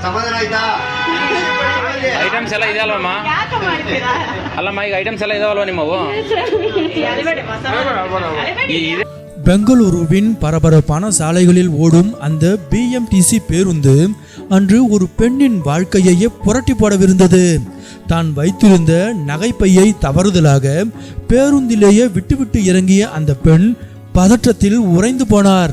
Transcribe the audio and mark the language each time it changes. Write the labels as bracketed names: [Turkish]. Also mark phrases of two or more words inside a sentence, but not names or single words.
[Kannada] ಐಟಮ್ಸ್ ಎಲ್ಲ ಇದೆ ಅಲ್ವಮ್ಮ? ಅಲ್ಲಮ್ಮ, ಈಗ ಐಟಮ್ಸ್ ಎಲ್ಲ ಇದಾವಲ್ವ ನಿಮ್ಮವು? [Tamil] பெங்களூருவின் பரபரப்பான சாலைகளில் ஓடும் அந்த பிஎம்டிசி பேருந்து அன்று ஒரு பெண்ணின் வாழ்க்கையையே புரட்டி போடவிருந்தது. தான் வைத்திருந்த நகைப்பையை தவறுதலாக பேருந்திலேயே விட்டுவிட்டு இறங்கிய அந்த பெண் பதற்றத்தில் உறைந்து போனார்.